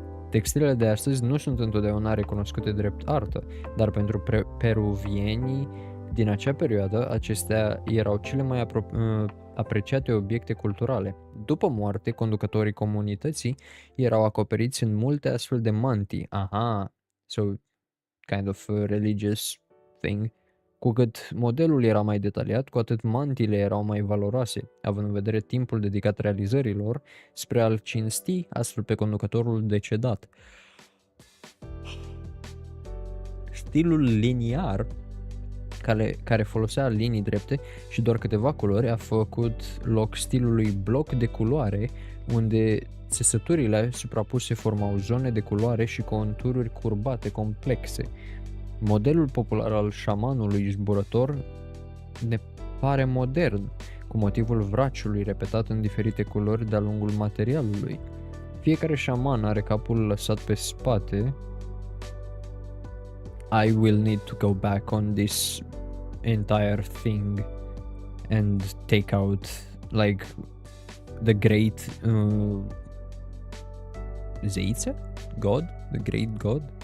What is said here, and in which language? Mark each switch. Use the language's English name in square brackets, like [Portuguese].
[Romanian] Textilele de astăzi nu sunt întotdeauna recunoscute drept artă, dar pentru peruvienii din acea perioadă, acestea erau cele mai apreciate obiecte culturale. După moarte, conducătorii comunității erau acoperiți în multe astfel de mantii. [English] Aha, so kind of a religious thing. [Romanian] Cu cât modelul era mai detaliat, cu atât mantiile erau mai valoroase, având în vedere timpul dedicat realizărilor, spre a-l cinsti astfel pe conducătorul decedat. Stilul liniar, care folosea linii drepte și doar câteva culori, a făcut loc stilului bloc de culoare, unde țesăturile suprapuse formau zone de culoare și contururi curbate complexe. Modelul popular al șamanului zburător ne pare modern, cu motivul vraciului repetat în diferite culori de-a lungul materialului. Fiecare șaman are capul lăsat pe spate. [English] I will need to go back on this entire thing and take out like the great zeiță? God? The great god?